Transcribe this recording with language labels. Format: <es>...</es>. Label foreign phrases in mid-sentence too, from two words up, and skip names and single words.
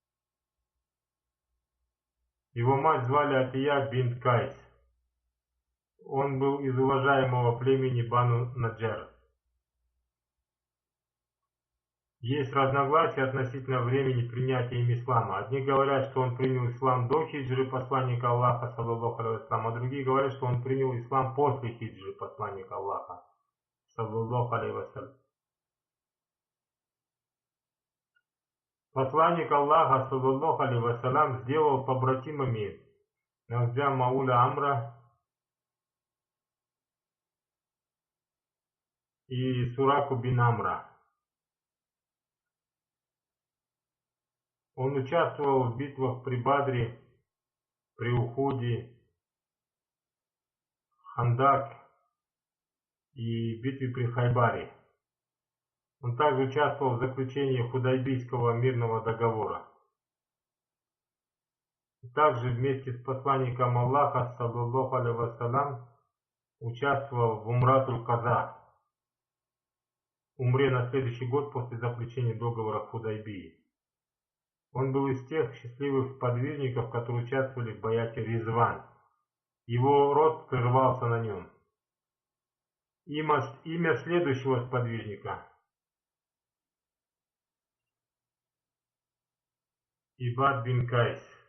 <ru>Его мать звали Атия бинт Кайс. Он был из уважаемого племени Бану Наджар. Есть разногласия относительно времени принятия им ислама. Одни говорят, что он принял ислам до хиджры посланника Аллаха,</ru> <ar>صلى الله عليه وسلم,</ar> <ru>а другие говорят, что он принял ислам после хиджры посланника Аллаха,</ru> <ar>صلى الله عليه وسلم.</ar> <ru>Посланник Аллаха,</ru> <ar>صلى الله عليه وسلم,</ar> <ru>сделал побратимами Нахджа Мауля Амра и Сураку бин Амра. Он участвовал в битвах при Бадре, при Ухуде, Хандак и битве при Хайбаре. Он также участвовал в заключении Худайбийского мирного договора. Также вместе с посланником Аллаха,</ru> <ar>صلى الله عليه وسلم,</ar> <ru>участвовал в Умратуль-Каза, умре на следующий год после заключения договора Худайбии. Он был из тех счастливых сподвижников, которые участвовали в баяте Ризван. Его род прервался на нем. Имя следующего сподвижника – Ибад бин Кайс.</ru>